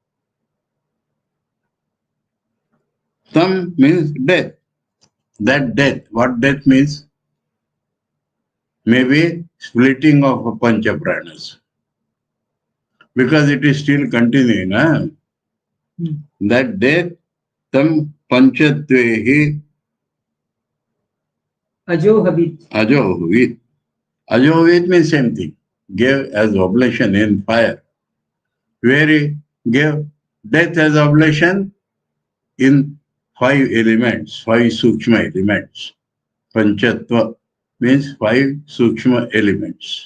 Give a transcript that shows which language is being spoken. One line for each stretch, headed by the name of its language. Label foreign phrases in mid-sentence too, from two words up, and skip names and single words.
English: Tam means death. That death, what death means? Maybe splitting of
Sanskrit: pancha pranas.
English: Because it is still continuing. That death,
Sanskrit: tam panchatvehi Ajohavit.
English: ajohavit. Ajohavit means same thing. Gave as oblation in fire. Where he gave death as oblation in 5 elements, 5 sukshma elements. Panchatva means 5 sukshma elements.